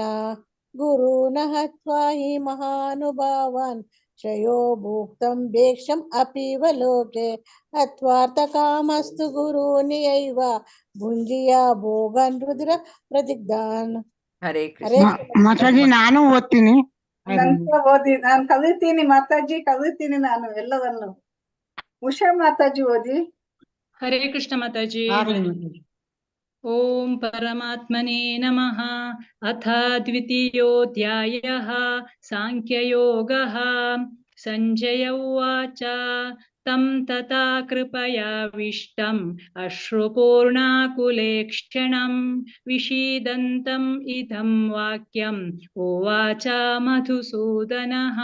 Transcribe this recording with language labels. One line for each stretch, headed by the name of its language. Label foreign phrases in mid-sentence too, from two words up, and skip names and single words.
Sanskrit: गुरून् हत्वा हि महानुभावान् श्रेयो भोक्तुं भैक्ष्यम् अपीह लोके अत्वार्थकामस्तु गुरूनिहैव भुञ्जीय भोगान् रुधिर प्रदिग्धान्.
Kannada: ಹರೇ ಕೃಷ್ಣ. ಮಾತಾಜಿ ನಾನು ಓದ್ತೀನಿ. ಓದಿ. ನಾನು ಕಲಿತೀನಿ ಮಾತಾಜಿ, ಕಲಿತೀನಿ ನಾನು ಎಲ್ಲವನ್ನು. ಉಷಾ ಮಾತಾಜಿ ಓದಿ. ಹರೇ ಕೃಷ್ಣ ಮಾತಾಜಿ.
Sanskrit: ॐ परमात्मने नमः। अथ द्वितीयोऽध्यायः साङ्ख्ययोगः। सञ्जय उवाच तं तथा कृपयाविष्टम् अश्रुपूर्णाकुलेक्षणं विषीदन्तम् इदं वाक्यम् उवाच मधुसूदनः।